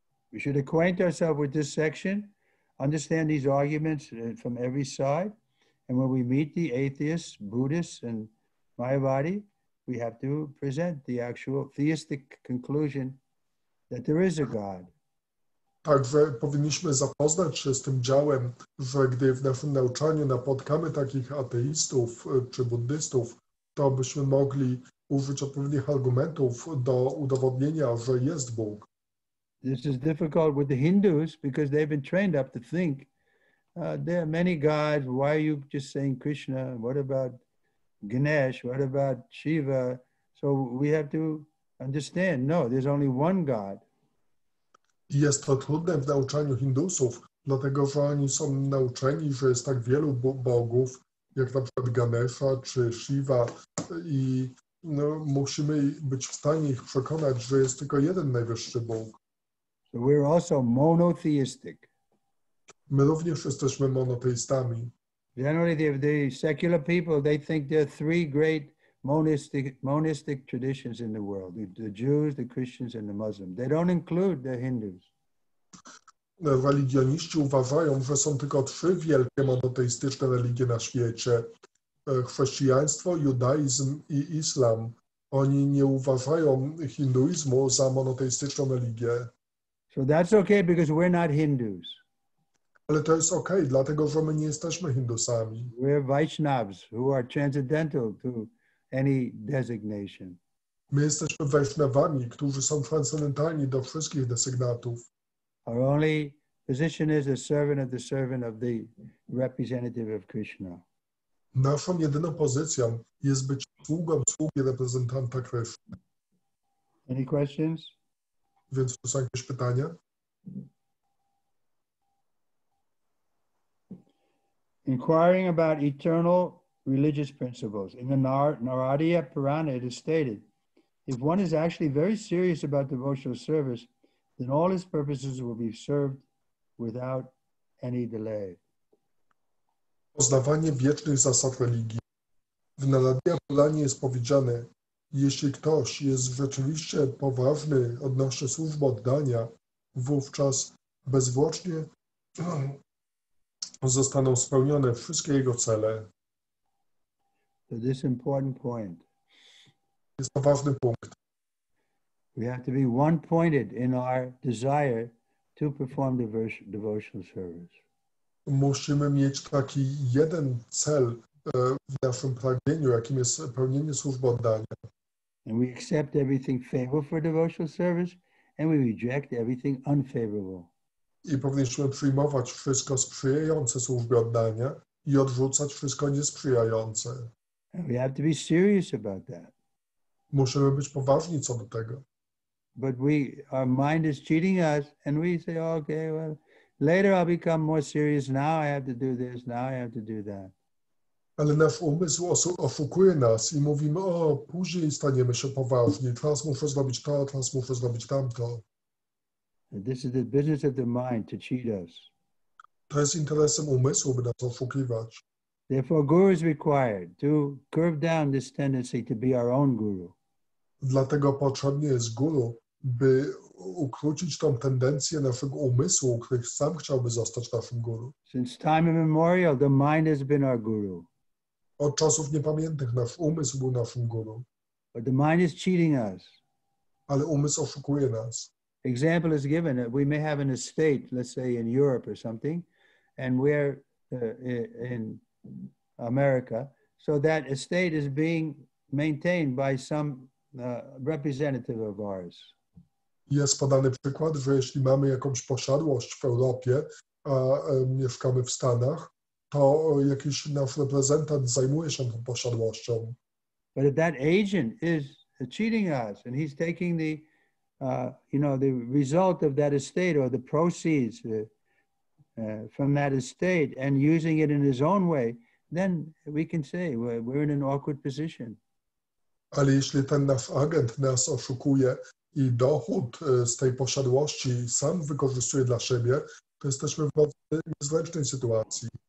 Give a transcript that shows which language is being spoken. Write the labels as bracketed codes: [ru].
[en] We should acquaint ourselves with this section, understand these arguments from every side, and when we meet the atheists, Buddhists, and Mayavadi, we have to present the actual theistic conclusion that there is a God. [pl] Także powinniśmy zapoznać się z tym działem, że gdy w naszym nauczaniu napotkamy takich ateistów czy buddystów, to byśmy mogli użyć odpowiednich argumentów do udowodnienia, że jest Bóg. [en] This is difficult with the Hindus because they've been trained up to think there are many gods. Why are you just saying Krishna? What about Ganesh? What about Shiva? So we have to understand, no, there's only one God. [pl] Jest to trudne w nauczaniu Hindusów, dlatego że oni są nauczeni, że jest tak wielu bogów, jak na przykład Ganesha czy Shiva i musimy być w stanie ich przekonać, że jest tylko jeden najwyższy Bóg. [en] So we're also monotheistic. [pl] My również jesteśmy monoteistami. [en] Generally, the secular people, they think there are three great monistic traditions in the world: the Jews, the Christians, and the Muslims. They don't include the Hindus. [pl] Religioniści uważają, że są tylko trzy wielkie monoteistyczne religie na świecie: chrześcijaństwo, judaizm i islam. Oni nie uważają hinduizmu za monoteistyczną religię. [en] So that's okay because we're not Hindus. [pl] Ale to jest okej, dlatego że my nie jesteśmy Hindusami. [en] We're Vaishnavas who are transcendental to any designation. [pl] My jesteśmy Vaishnavami, którzy są transcendentalni do wszystkich desygnatów. [en] Our only position is a servant of the representative of Krishna. [pl] Naszą jedyną pozycją jest być sługi reprezentanta Kryszny. [en] Any questions? [pl] Więc to są jakieś pytania? [en] Inquiring about eternal religious principles. In the Naradiya Purana, it is stated, if one is actually very serious about devotional service, then all his purposes will be served without any delay. [pl] Poznawanie wiecznych zasad religii. W Naradiya Puranie jest powiedziane, jeśli ktoś jest rzeczywiście poważny odnośnie służby oddania, wówczas bezzwłocznie zostaną spełnione wszystkie jego cele. [en] So this important point. [pl] Jest to ważny punkt. [en] We have to be one-pointed in our desire to perform devotional service. [pl] Musimy mieć taki jeden cel w naszym pragnieniu, jakim jest pełnienie służby oddania. [en] And we accept everything favorable for devotional service and we reject everything unfavorable. [pl] I powinniśmy przyjmować wszystko sprzyjające służbie oddania i odrzucać wszystko niesprzyjające. [en] And we have to be serious about that. [pl] Musimy być poważni co do tego. [en] But our mind is cheating us and we say, okay, well, later I'll become more serious. Now I have to do this. Now I have to do that. [pl] Ale nasz umysł oszukuje nas i mówimy, o, później staniemy się poważni. Teraz muszę zrobić to, teraz muszę zrobić tamto. [en] This is the business of the mind to cheat us. [pl] To jest interesem umysłu, by nas oszukiwać. [en] Therefore, guru is required to curve down this tendency to be our own guru. [pl] Dlatego potrzebny jest guru, by ukrócić tą tendencję naszego umysłu, który sam chciałby zostać naszym guru. [en] Since time immemorial, the mind has been our guru. [pl] Od czasów niepamiętnych nasz umysł był naszym guru. [en] But the mind is cheating us. [pl] Ale umysł oszukuje nas. [en] Example is given that we may have an estate, let's say in Europe or something, and we're in America, so that estate is being maintained by some representative of ours. [pl] Jest podany przykład, że jeśli mamy jakąś posiadłość w Europie, a mieszkamy w Stanach, to jakiś nasz reprezentant zajmuje się tą posiadłością. [en] But if that agent is cheating us and he's taking the, the result of that estate or the proceeds from that estate and using it in his own way, then we can say we're in an awkward position. [pl] Ale jeśli ten nasz agent nas oszukuje i dochód z tej posiadłości sam wykorzystuje dla siebie, to jesteśmy w bardzo niezręcznej sytuacji.